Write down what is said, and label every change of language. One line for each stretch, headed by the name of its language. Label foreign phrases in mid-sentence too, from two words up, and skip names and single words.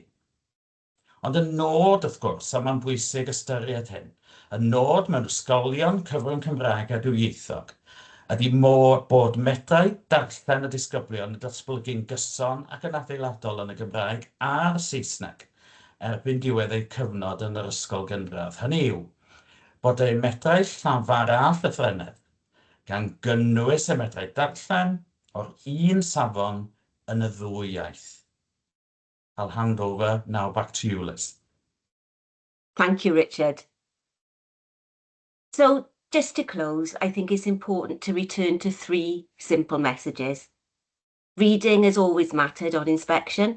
Welsh: Ond y nod, wrth gwrs, a mae'n bwysig ystyried hyn, y nod mewn ysgolion cyfrwng Cymraeg a dwyieithog, ydy bod medrau darllen y disgyblion yn datblygu'n gyson ac yn adeiladol yn y Gymraeg a'r Saesneg, erbyn diwedd eu cyfnod yn yr ysgol gynradd. Hynny yw, bod eu medrau llafar a llythrennedd gan gynnwys y medrau darllen o'r un safon yn y ddwy iaith.
English: I'll hand over now back to you, Liz. Thank you, Richard. So, just to close, I think it's important to return to 3 simple messages. Reading has always mattered on inspection.